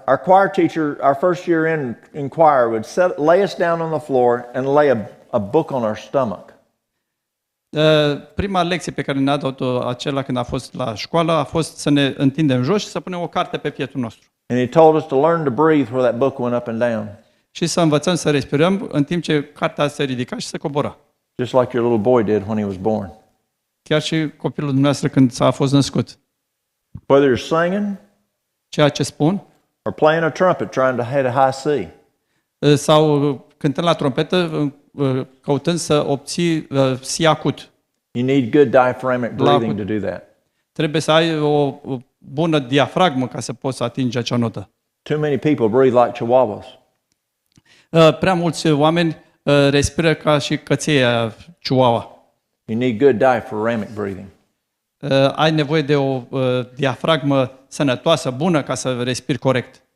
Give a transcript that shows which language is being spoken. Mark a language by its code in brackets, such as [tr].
[en] Our choir teacher, our first year in choir, would lay us down on the floor and lay a book on our stomach. [ro] Prima lecție pe care ne-a dat-o acela când a fost la școală a fost să ne întindem jos și să punem o carte pe pietul nostru. [en] And he told us to learn to breathe where that book went up and down. [ro] Și să învățăm să respirăm în timp ce cartea se ridica și se cobora. [en] Just like your little boy did when he was born. [ro] Chiar și copilul dumneavoastră când a fost născut. [en] Whether you're singing, [ro] ceea ce spun, [en] or playing a trumpet trying to hit a high C. [ro] Sau cântând la trompetă, căutând să obții si acut. [en] You need good diaphragmatic breathing to do that. [ro] Trebuie să ai o bună diafragmă ca să poți să atingi acea notă. [en] Too many people breathe like chihuahuas. [ro] Prea mulți oameni respiră ca și căței chihuahua. [en] You need good diaphragmatic breathing. [ro] Ai nevoie de o diafragmă sănătoasă, bună, ca să respiri corect.